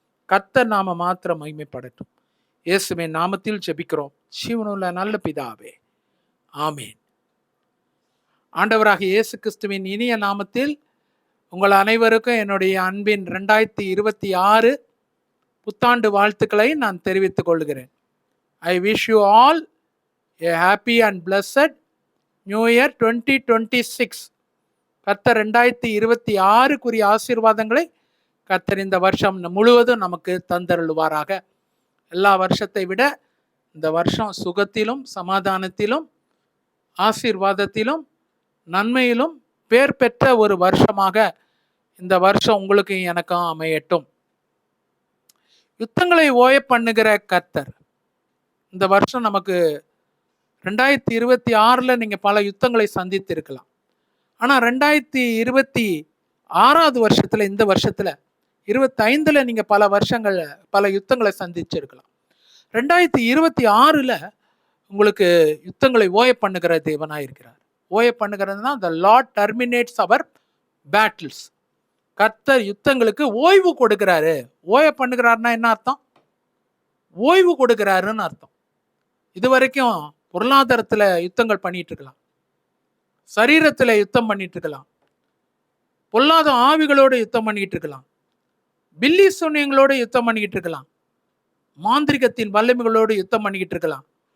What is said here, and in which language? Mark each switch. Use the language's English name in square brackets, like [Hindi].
[Tamil] கர்த்தர் நாம மாத்திரம் மகிமைப்படட்டும். இயேசுவின் நாமத்தில் ஜெபிக்கிறோம் ஜீவனுள்ள நல்ல பிதாவே, ஆமேன். ஆண்டவராகிய இயேசு கிறிஸ்துவின் இனிய நாமத்தில் உங்கள் அனைவருக்கும் என்னுடைய அன்பின் 2026 புத்தாண்டு வாழ்த்துக்களை நான் தெரிவித்துக் கொள்கிறேன். [English] I wish you all a happy and blessed New Year 2026. [Tamil] கர்த்தர் 2026க்குரிய ஆசீர்வாதங்களை கர்த்தர் இந்த வருஷம் முழுவதும் நமக்கு தந்தருள்வாராக. எல்லா வருஷத்தை விட இந்த வருஷம் சுகத்திலும் சமாதானத்திலும் ஆசீர்வாதத்திலும் நன்மையிலும் பேர் பெற்ற ஒரு வருஷமாக இந்த வருஷம் உங்களுக்கு எனக்கும் அமையட்டும். யுத்தங்களை ஓய பண்ணுகிற கர்த்தர் இந்த வருஷம் நமக்கு 2026 நீங்க பல யுத்தங்களை சந்தித்து இருக்கலாம். ஆனா 2026வது வருஷத்துல, இந்த வருஷத்துல 25ல நீங்க பல யுத்தங்களை சந்திச்சிருக்கலாம். 2026ல உங்களுக்கு யுத்தங்களை ஓய பண்ணுகிற தேவனாய் இருக்கிறார். ஓய பண்ணுகிறதுனா [English] the Lord terminates our battles. [Tamil] கர்த்தர் யுத்தங்களுக்கு ஓய்வு கொடுக்கிறாரு. ஓய பண்ணுகிறாருன்னா என்ன அர்த்தம்? ஓய்வு கொடுக்கிறாருன்னு அர்த்தம். இதுவரைக்கும் பொருளாதாரத்துல யுத்தங்கள் பண்ணிட்டு இருக்கலாம், சரீரத்துல யுத்தம் பண்ணிட்டு இருக்கலாம், பொல்லாத ஆவிகளோட யுத்தம் பண்ணிட்டு இருக்கலாம், பில்லி சூனியங்களோட யுத்தம் பண்ணிக்கிட்டு இருக்கலாம், மாந்திரிகத்தின் வல்லமைகளோடு யுத்தம் பண்ணிக்கிட்டு இருக்கலாம்.